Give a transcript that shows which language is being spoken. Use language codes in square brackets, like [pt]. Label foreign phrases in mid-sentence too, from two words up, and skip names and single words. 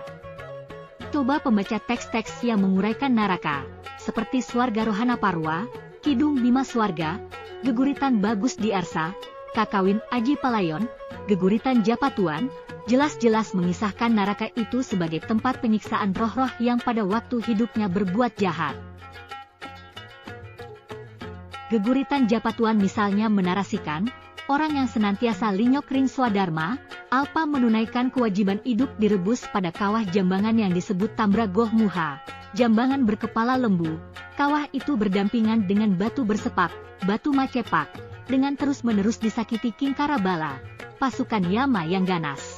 [id] Coba pembaca teks-teks yang menguraikan neraka, seperti Swarga Rohana Parwa, Kidung Bima Swarga, Geguritan Bagus di Arsa, Kakawin Aji Palayon, Geguritan Japatuan, jelas-jelas mengisahkan neraka itu sebagai tempat penyiksaan roh-roh yang pada waktu hidupnya berbuat jahat. Geguritan Japatuan misalnya menarasikan, orang yang senantiasa [ban] linyok ring swadharma, [id] alpa menunaikan kewajiban hidup direbus pada kawah jambangan yang disebut Tambra Goh Muha, jambangan berkepala lembu. Kawah itu berdampingan dengan batu bersepak, batu macepak, dengan terus-menerus disakiti Kingkara Bala, pasukan Yama yang ganas.